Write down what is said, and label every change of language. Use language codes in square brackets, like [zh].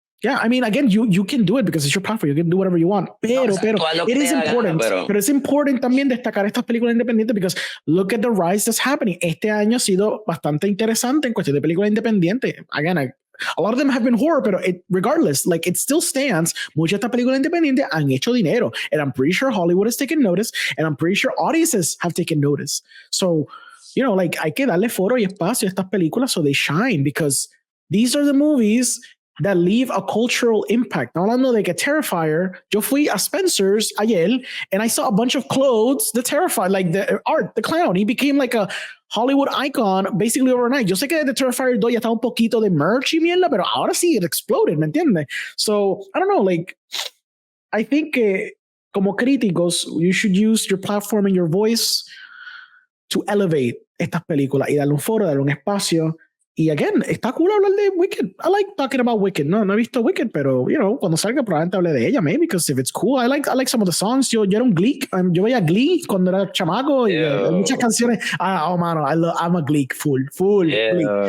[en] Yeah, I mean, again, you can do it because it's your platform. You can do whatever you want. Pero it is important. [es] Pero es important también destacar estas películas independientes [en] because look at the rise that's happening. [es] Este año ha sido bastante interesante en cuestión de películas independientes. [en] Again, a lot of them have been horror, pero regardless, like it still stands. [es] Muchas de estas películas independientes han hecho dinero. [en] And I'm pretty sure Hollywood has taken notice. And I'm pretty sure audiences have taken notice. So, you know, like [es] hay que darle foro y espacio a estas películas [en] so they shine because these are the movies that leave a cultural impact. Now, [es] hablando de que Terrifier, yo fui a Spencer's ayer [en] and I saw a bunch of clothes, the Terrifier, like the art, the clown, he became like a Hollywood icon basically overnight. [es] Yo sé que The Terrifier 2 ya está un poquito de merch y mierda, pero ahora sí, [en] it exploded, [es] ¿me entiendes? [en] So, I don't know, like, I think [es] como críticos, [en] you should use your platform and your voice to elevate [es] estas películas y darle un foro, darle un espacio. Y again, está cool hablar de Wicked. [en] I like talking about Wicked. [es] No he visto Wicked, pero, [en] you know, [es] cuando salga probablemente hable de ella, [en] maybe, because if it's cool, I like some of the songs. [es] Yo era un Glee, yo veía Glee cuando era chamaco y muchas canciones. Oh, mano, [en] I'm a Glee full Glee.